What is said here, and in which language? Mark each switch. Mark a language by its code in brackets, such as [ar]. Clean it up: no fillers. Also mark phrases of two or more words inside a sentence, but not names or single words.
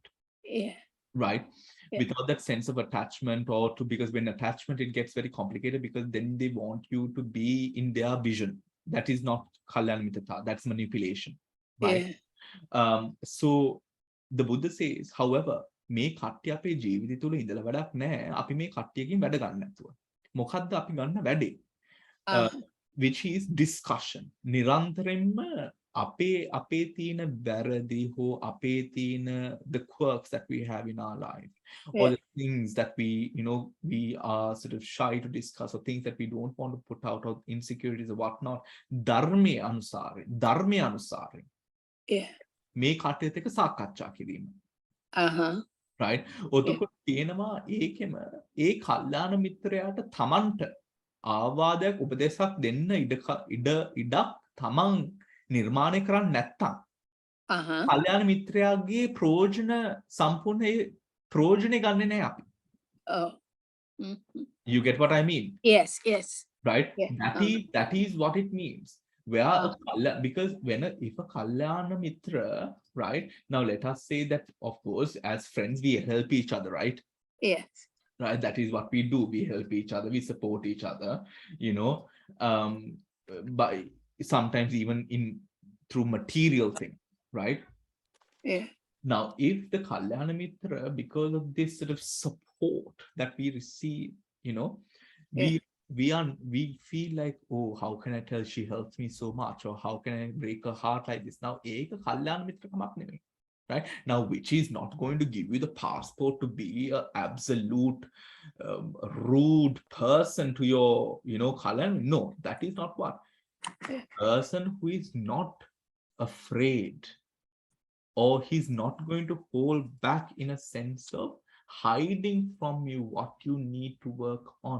[en] Yeah. Right? Yeah. Without that sense of attachment, because when attachment, it gets very complicated because then they want you to be in their vision. That is not Kalyana Mitra, that's manipulation. Right? Yeah. So the Buddha says, however, [si] මේ කට්ටිය අපේ ජීවිතය තුළ ඉඳලා වැඩක් නැහැ. අපි මේ කට්ටියකින් වැඩ ගන්න නැතුව. මොකද්ද අපි ගන්න වැඩේ? [en] Which is discussion. [si] නිරන්තරයෙන්ම අපේ තියෙන වැරදි හෝ අපේ තියෙන [en] the quirks that we have in our life, or the things that we are sort of shy to discuss, or things that we don't want to put out, or insecurities or whatnot. [si] ධර්මයේ අනුසාරයෙන් මේ කට්ටියත් එක්ක සාකච්ඡා කිරීම. [en] Right? [si] ඔතකොට තියෙනවා ඒකෙම ඒ කල්යාණ මිත්‍රයාට තමන්ට ආවාදයක් උපදේශයක් දෙන්න ඉඩක් තමන් නිර්මාණය කරන්නේ නැත්තම් කල්යාණ මිත්‍රයාගේ ප්‍රයෝජන සම්පූර්ණ ප්‍රයෝජනේ ගන්නෙ නැහැ අපි. [en] You get what I mean? Yes. Right? Yeah. That is what it means. Because if a Kalyana Mitra, right? Now let us say that, of course, as friends, we help each other, right? Yes. Right? That is what we do. We help each other, we support each other, by sometimes even through material things, right? Yeah. Now, if the Kalyana Mitra, because of this sort of support that we receive, we feel like, oh, how can I tell she helps me so much, or how can I break her heart like this? Now, [si] ඒක කල්යාණ මිත්‍රකමක් නෙමෙයි. [en] Right? Now, which is not going to give you the passport to be an absolute rude person to your, Kalyana. No, that is not what. A person who is not afraid, or he's not going to hold back in a sense of hiding from you what you need to work on.